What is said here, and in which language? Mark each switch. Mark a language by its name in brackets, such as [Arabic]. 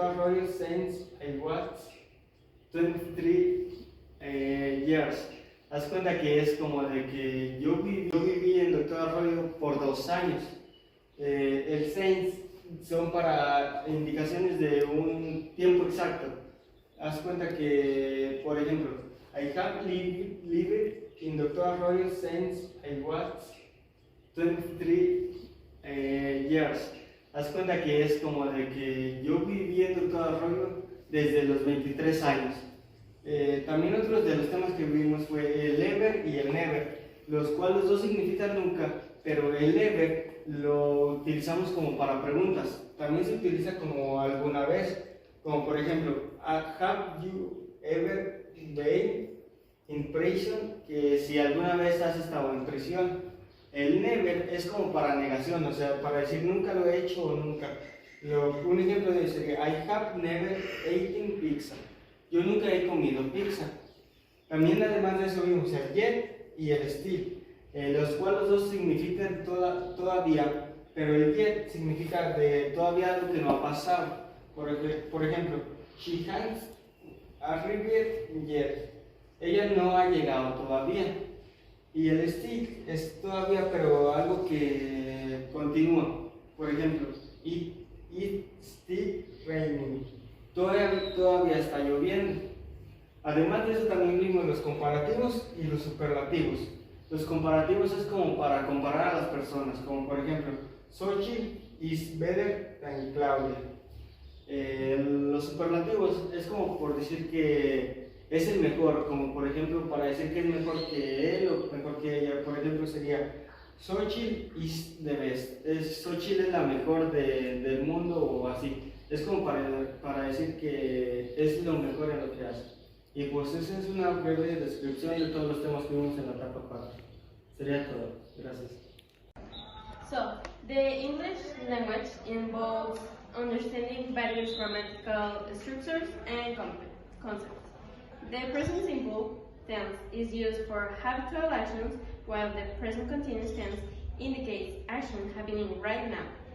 [English] Arroyo since I was 23 years. [Spanish] Haz cuenta que es como de que yo viví en Dr. Arroyo por 2 años. El since son para indicaciones de un tiempo exacto. Haz cuenta que, por ejemplo, [English] I have lived in Dr. Arroyo since I was 23 years. [Spanish] Haz cuenta que es como de que yo viví en Dr. Arroyo desde los 23 años. También otros de los temas que vimos fue el ever y el never, los cuales los dos significan nunca, pero el ever lo utilizamos como para preguntas. También se utiliza como alguna vez, como por ejemplo, [English] have you ever been in prison? [Spanish] Que si alguna vez has estado en prisión. El never es como para negación, o sea, para decir nunca lo he hecho o nunca. Un ejemplo de eso sería [English] I have never eaten pizza. [Spanish] Yo nunca he comido pizza. También además de eso vimos el yet y el still, los cuales los dos significan todavía, pero el yet significa de todavía algo que no ha pasado. Por ejemplo, [English] she has arrived yet. [Spanish] Ella no ha llegado todavía. Y el still es todavía, pero algo que continúa. Por ejemplo, [English] it still raining. [Spanish] Todavía está lloviendo. Además de eso también vimos los comparativos y los superlativos. Los comparativos es como para comparar a las personas, como por ejemplo, [English] Xochitl is better than Claudia. [Spanish] Los superlativos es como por decir que es el mejor, como por ejemplo para decir que es mejor que él o mejor que ella. Por ejemplo sería Xochitl [English] is the best. [Spanish] Xochitl es la mejor del mundo o así. Es como para decir que es lo mejor en lo que hace. Y pues esa es una breve descripción de todos los temas que vimos en la etapa 4. Sería todo. Gracias. [English] So, the English language involves understanding various grammatical structures and concepts. The present simple tense is used for habitual actions, while the present continuous tense indicates action happening right now.